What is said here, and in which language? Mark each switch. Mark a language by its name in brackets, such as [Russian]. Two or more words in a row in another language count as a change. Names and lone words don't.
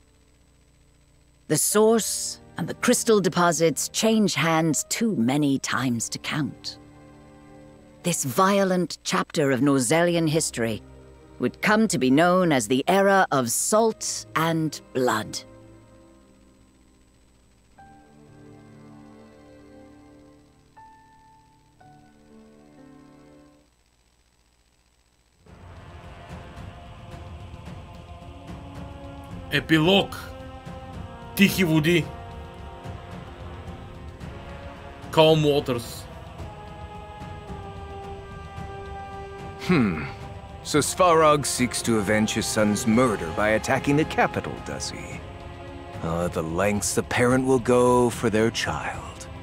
[English] The source and the crystal deposits change hands too many times to count. This violent chapter of Norzelian history would come to be known as the Era of Salt and Blood. [Macedonian] Епилог. Тихи води. [English] Calm waters. So Svarog seeks to avenge his son's murder by attacking the capital, does he? The lengths the parent will go for their child.